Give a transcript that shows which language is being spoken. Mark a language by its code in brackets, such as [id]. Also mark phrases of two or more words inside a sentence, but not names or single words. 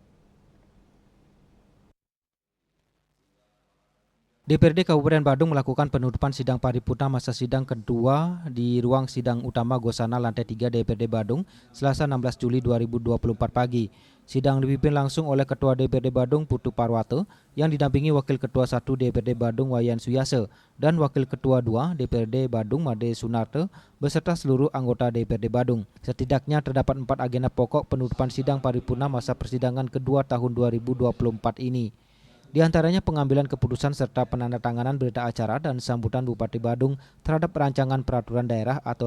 [id] DPRD Kabupaten Badung melakukan penutupan sidang paripurna masa sidang kedua di ruang sidang utama Gosana lantai 3 DPRD Badung, Selasa 16 Juli 2024 pagi. Sidang dipimpin langsung oleh Ketua DPRD Badung Putu Parwate yang didampingi Wakil Ketua 1 DPRD Badung Wayan Suyase dan Wakil Ketua 2 DPRD Badung Made Sunarte beserta seluruh anggota DPRD Badung. Setidaknya terdapat 4 agenda pokok penutupan sidang paripurna masa persidangan kedua tahun 2024 ini. Di antaranya pengambilan keputusan serta penandatanganan berita acara dan sambutan Bupati Badung terhadap rancangan peraturan daerah atau